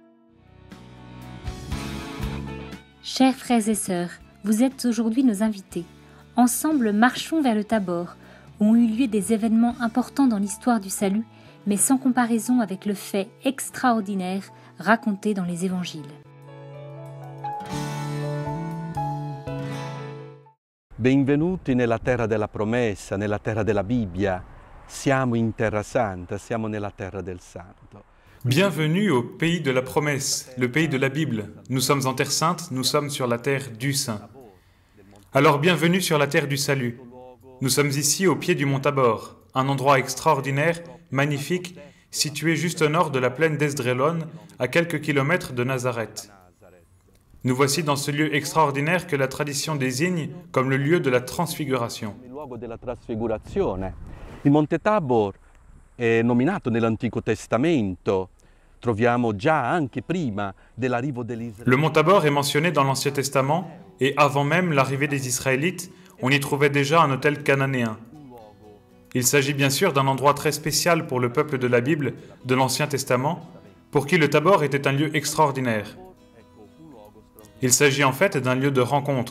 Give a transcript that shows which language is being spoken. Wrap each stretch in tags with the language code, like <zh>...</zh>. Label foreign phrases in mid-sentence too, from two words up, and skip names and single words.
<fr>Chers frères et sœurs, vous êtes aujourd'hui nos invités. Ensemble, marchons vers le Tabor, où ont eu lieu des événements importants dans l'histoire du salut, mais sans comparaison avec le fait extraordinaire raconté dans les évangiles.</fr> <it>Benvenuti nella terra della promessa, nella terra della Bibbia. Siamo in terra santa, siamo nella terra del santo.</it> <fr>Bienvenue au pays de la promesse, le pays de la Bible. Nous sommes en terre sainte, nous sommes sur la terre du Saint. Alors bienvenue sur la terre du salut. Nous sommes ici au pied du mont Tabor, un endroit extraordinaire, magnifique, situé juste au nord de la plaine d'Esdrelon, à quelques kilomètres de Nazareth. Nous voici dans ce lieu extraordinaire que la tradition désigne comme le lieu de la transfiguration.</fr> <it>Il Monte Tabor è nominato nell'Antico Testamento. Troviamo già anche prima dell'arrivo degli Israélite.</it> <fr>Le mont Tabor est mentionné dans l'Ancien Testament et avant même l'arrivée des Israélites, on y trouvait déjà un autel cananéen. Il s'agit bien sûr d'un endroit très spécial pour le peuple de la Bible, de l'Ancien Testament, pour qui le Tabor était un lieu extraordinaire. Il s'agit en fait d'un lieu de rencontre.</fr>